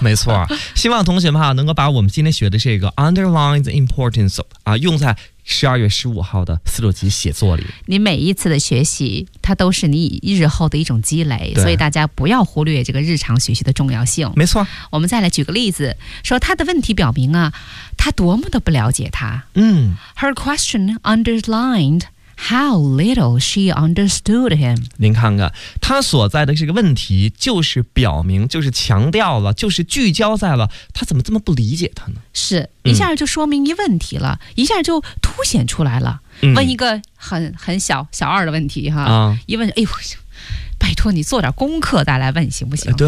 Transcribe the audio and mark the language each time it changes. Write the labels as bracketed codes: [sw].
[zh] 没错，希望同学们哈能够把我们今天学的这个 [en] underline the importance of [zh] 啊用在12月15号的四六级写作里。你每一次的学习它都是你日后的一种积累，所以大家不要忽略这个日常学习的重要性。没错，我们再来举个例子，说他的问题表明啊他多么的不了解他。 [en] Her question underlined how little she understood him。 [zh] 您看看他所在的这个问题就是表明，就是强调了，就是聚焦在了他怎么这么不理解他呢。是一下就说明一问题了、一下就凸显出来了、问一个很小二的问题哈、一问，哎呦，拜托你做点功课再来问行不行？